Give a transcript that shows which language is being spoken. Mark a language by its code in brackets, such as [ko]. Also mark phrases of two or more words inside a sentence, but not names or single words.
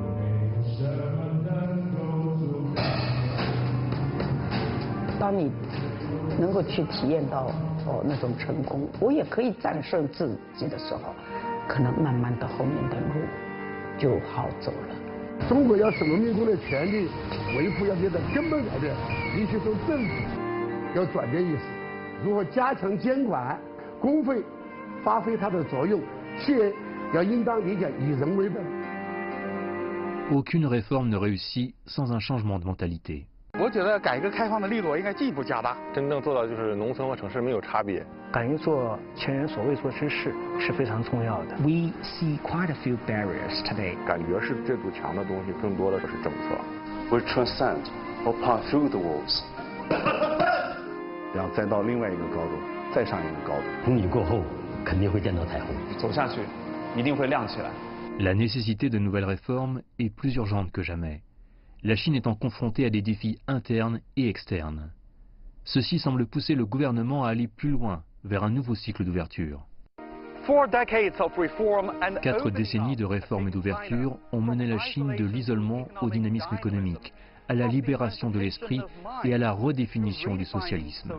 [zh] 当你能够去体验到那种成功，我也可以战胜自己的时候，可能慢慢的后面的路就好走了。中国要使农民工的权利维护要变得根本改变，必须从政府要转变意识，如何加强监管，工会发挥它的作用，企业要应当理解以人为本。 [fr] Aucune réforme ne réussit sans un changement de mentalité. [zh] 我觉得改革开放的力度应该进一步加大，真正做到就是农村和城市没有差别。敢于做前人所未做之事是非常重要的。 [en] We see quite a few barriers today. [zh] 感觉是这堵墙的东西，更多的是政策。 [en] We transcend or pass through the walls. [zh] 然后再到另外一个高度，再上一个高度。风雨过后，肯定会见到彩虹。走下去，一定会亮起来。 [fr] La nécessité de nouvelles réformes est plus urgente que jamais. La Chine étant confrontée à des défis internes et externes. Ceci semble pousser le gouvernement à aller plus loin vers un nouveau cycle d'ouverture. 4 décennies de réformes et d'ouverture ont mené la Chine de l'isolement au dynamisme économique, à la libération de l'esprit et à la redéfinition du socialisme.